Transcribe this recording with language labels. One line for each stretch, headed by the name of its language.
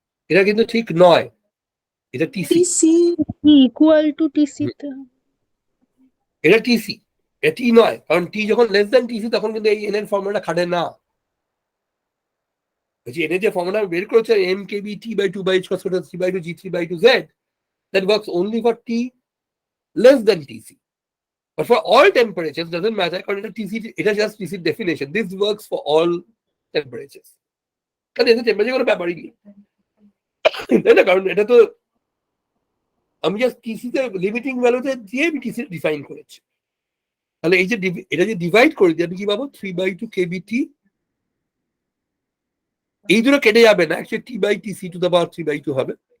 Bangla: এটা কিন্তু ঠিক নয়, এটা TC. TC equal to TC তে, এটা টিসি, এটা টি নয়, কারণ টি যখন লেস দেন টিসি তখন কিন্তু এই এন এর ফর্মুলাটা খাটে না। এন এর যে ফর্মুলা বের করেছে mkBT by 2/h² 3/2 G3/2 Z,
English: that works only for T less than TC. But for all temperatures, doesn't matter,
Bangla: কারণ এটা
English: TC, এটা just TC definition. This works for all temperatures.
Bangla: কারণ এটা টেম্পারেচার কোনো ব্যাপারই নেই, তাই না? কারণ এটা তো আমি জাস্ট TC তে লিমিটিং ভ্যালুতে দিয়ে আমি TC ডিফাইন করেছি। তাহলে এই যে এটা যে ডিভাইড করে দিই আমি কি পাবো? 3/2 kBT, এই দুটো কেটে যাবে না, actually T/TC to the power 3/2 হবে।